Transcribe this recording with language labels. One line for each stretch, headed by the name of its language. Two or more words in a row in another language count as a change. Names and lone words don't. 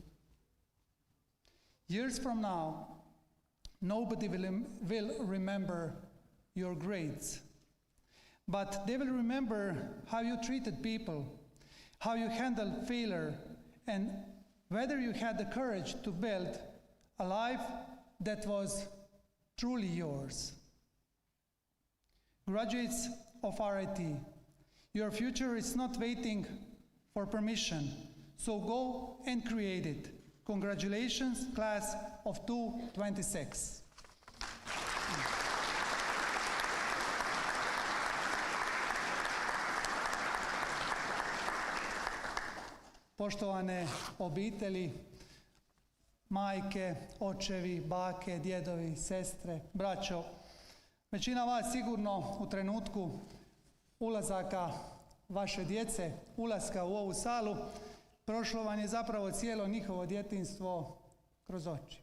English: Years from now, nobody will remember your grades, but they will remember how you treated people, how you handled failure, and whether you had the courage to build a life that was truly yours. Graduates of RIT, your future is not waiting for permission, so go and create it. Congratulations, class of 2026.
Croatian: Poštovane obitelji, majke, očevi, bake, djedovi, sestre, braćo, većina vas sigurno u trenutku ulazaka vaše djece, ulaska u ovu salu, prošlo vam je zapravo cijelo njihovo djetinjstvo kroz oči.